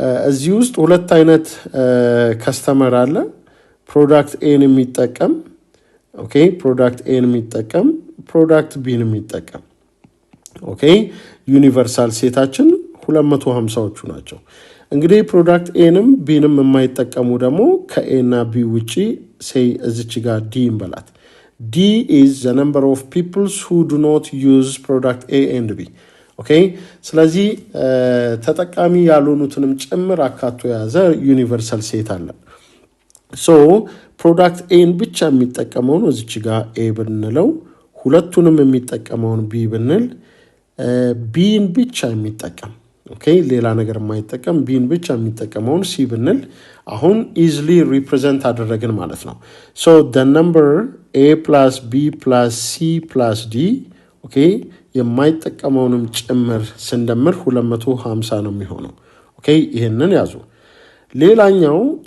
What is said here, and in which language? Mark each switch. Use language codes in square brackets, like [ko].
[am] እዚህ ውስጥ ሁለት አይነት ከስተመር አለ። ፕሮዳክት ኤን የሚጠቀም ኦኬ ፕሮዳክት ኤን የሚጠቀም ፕሮዳክት ቢን የሚጠቀም ኦኬ ዩኒቨርሳል ሴታችን 250ዎቹ ናቸው። እንግዲህ ፕሮዳክት ኤንም ቢንም የማይጠቀሙ ደግሞ ከኤ እና ቢ ውጪ ሴይ እዚች ጋር ዲ እንበላት [en] D is the number of people who do not use product A and B. Okay? [am] ስለዚህ ተጠቃሚ ያልሆኑትንም ጭምር አካቶ ያዘ ዩኒቨርሳል ሴት አለ። So product A ብቻ የሚጠቀመው ነው እዚች ጋር A ብንለው ሁለቱንም የሚጠቀመውን B ብንል B ብቻ የሚጠቀም ኦኬ ሌላ ነገር የማይጠቀም B ብቻ የሚጠቀመውን C ብንል አሁን [en] easily represent [am] አደረግን ማለት ነው። [en] So the number A plus B plus C plus D [am] ኦኬ የማይጠቀመውንም ጭምር ስንደምር 250 ነው የሚሆነው። ኦኬ ይሄንን ያዙ። ሌላኛው